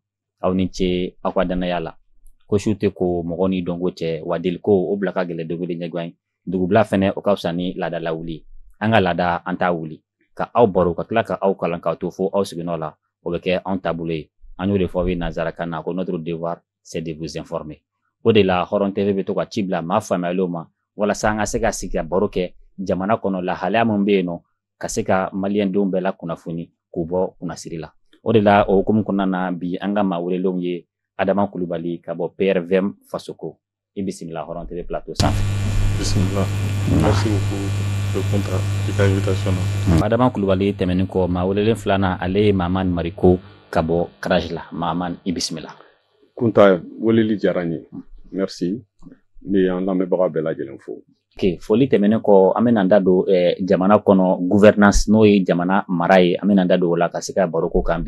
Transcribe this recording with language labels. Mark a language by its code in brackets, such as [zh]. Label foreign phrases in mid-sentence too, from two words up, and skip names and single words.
[bm] Aw ni ce aw ka danaya la. Ko su tɛ ko mɔgɔ ni dɔnko cɛ wa deli ko o bila ka gɛlɛ dogo de ɲɛguwan. Dugubila fɛnɛ o ka fisa ni laada lawuli. An ka laada an t'a wuli. Ka aw baro ka tila ka aw kalan k'aw to fo aw sigiɲɔgɔn la. O bɛ kɛ anw taabolo ye. An y'o de fɔ aw ye nanzarakan na ko [fr] notre devoir c'est de vous informer. [bm] O de la Hɔrɔn TV bɛ to ka ci bila maa faamuyalenw ma walasa an ka se ka sigi ka baro kɛ jamana kɔnɔ lahalaya min bɛ yen nɔ ka se ka maliyɛndenw bɛɛ la kunnafoni k'u bɔ kunnasiri la. O de la o hukumu kɔnɔna na bi an ka maa welelenw ye Adama Kulibali ka bɔ PRVM Fasoko. I bisimila Hɔrɔn TV plateau sanfɛ. Bismillah. [fr] Merci beaucoup de répondre à ta invitation. [bm] Adama Kulibali tɛmɛnen kɔ maa welelen filanan ale ye Mahamani Mariko ka bɔ Karaj la. Mahamani i bisimila. Kunta weleli diyara n ye. Merci. Ni an lamɛnbaga bɛɛ lajɛlen fo. Ok, foli tɛmɛnen kɔ an bɛna da don jamana kɔnɔ gouvernance n'o ye jamana mara ye an bɛna da don o la ka se ka baro ko kan bi.